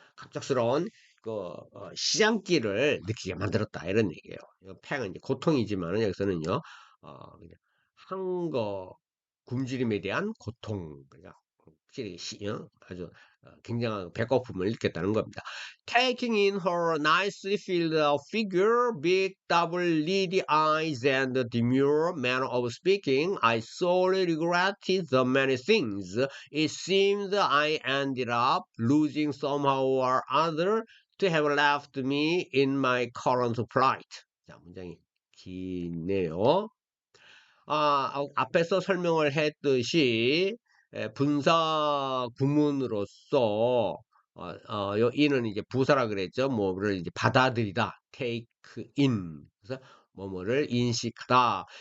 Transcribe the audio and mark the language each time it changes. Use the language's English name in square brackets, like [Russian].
[Korean] 갑작스러운 그 시장기를 느끼게 만들었다 이런 얘기예요. 팽은 이제 고통이지만은 여기서는요 그냥 한거 굶주림에 대한 고통 그러니까 확실히 아주 굉장한 배고픔을 느꼈다는 겁니다. [English] Taking in her nicely filled figure, big double-lidded eyes, and the demure manner of speaking, I sorely regretted the many things. It seemed I ended up losing somehow or other to have left me in my current plight. [Korean] 자, 문장이 기네요. 앞에서 설명을 했듯이 분사 구문으로서 요 in은 이제 부사라 그랬죠. 뭐를 이제 받아들이다, [English] take in. [Korean] 그래서 뭐뭐를 인식하다.